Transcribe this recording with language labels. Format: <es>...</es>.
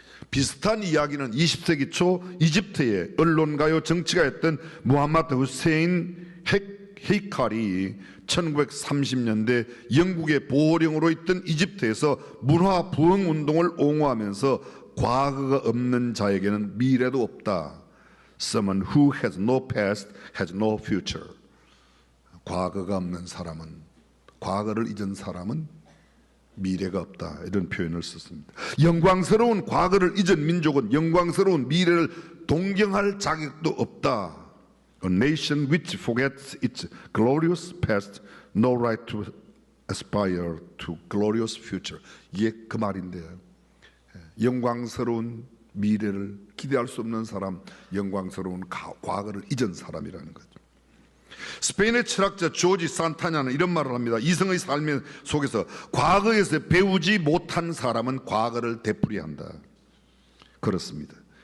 <ko>비슷한 이야기는 20세기 초 이집트의 언론가요 정치가였던 무함마드 후세인 헤이칼이 1930년대 영국의 보호령으로 있던 이집트에서 문화 부흥 운동을 옹호하면서 과거가 없는 자에게는 미래도 없다.</ko> <en>Someone who has no past has no future.</en> <ko>과거가 없는 사람은, 과거를 잊은 사람은 미래가 없다. 이런 표현을 썼습니다. 영광스러운 과거를 잊은 민족은 영광스러운 미래를 동경할 자격도 없다.</ko> <en>A nation which forgets its glorious past, no right to aspire to glorious future.</en> <ko>이게 그 말인데요. 영광스러운 미래를 기대할 수 없는 사람, 영광스러운 과거를 잊은 사람이라는 거죠. 스페인의 철학자 조지 산타냐는 이런 말을 합니다. 이성의 삶 속에서 과거에서 배우지 못한 사람은 과거를 되풀이한다. 그렇습니다.</ko>